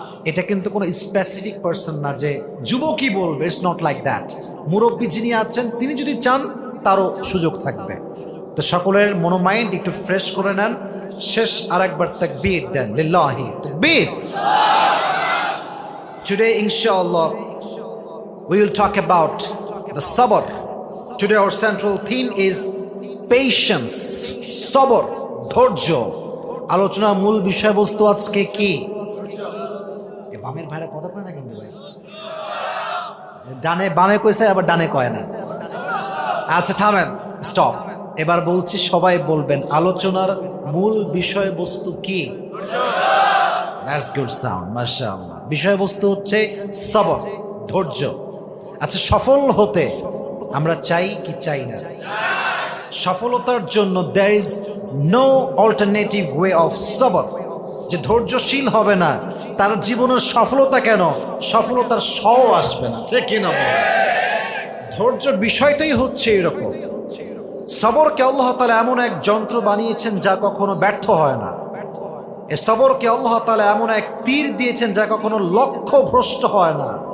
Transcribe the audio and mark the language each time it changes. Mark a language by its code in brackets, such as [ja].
[bn] এটা কিন্তু কোনো স্পেসিফিক পার্সন না যে যুবকই বলবে, [en] It's not like that. [bn] মুরব্বী যিনি আছেন তিনি যদি চান তারও সুযোগ থাকবে। তো সকলের মনোমাইন্ড একটু ফ্রেশ করে নেন। শেষ আরেকবার তাকবীর দেন, লিল্লাহি তাকবীর। [en] Today inshallah we will talk about the sabr. Today our central theme is patience, sabr, ধৈর্য। [bn] আলোচনার মূল বিষয়বস্তু আজকে কি? বামের ভাইরা কথা পায় না কিন্তু ভাই, ডানে বামে কইছে আবার ডানে কয় না। আচ্ছা থামেন, স্টপ। এবার বলছি, সবাই বলবেন আলোচনার মূল বিষয়বস্তু কি? [en] that's good sound, [bn] মাশাআল্লাহ। বিষয়বস্তু হচ্ছে সবর, ধৈর্য। আচ্ছা, সফল হতে আমরা চাই কি চাই না? সফলতার জন্য [en] there is no alternative way of সবর। [bn] যে ধৈর্যশীল হবে না তার জীবনের সফলতা কেন, সফলতার সও আসবে না। ঠিক কিনা বল? ধৈর্য বিষয়টাই হচ্ছে এরকম। সবরকে আল্লাহ তাআলা এমন এক যন্ত্র বানিয়েছেন যা কখনো ব্যর্থ হয় না। এ সবরকে আল্লাহ তাআলা এমন এক তীর দিয়েছেন যা কখনো লক্ষ্য ভ্রষ্ট হয় না।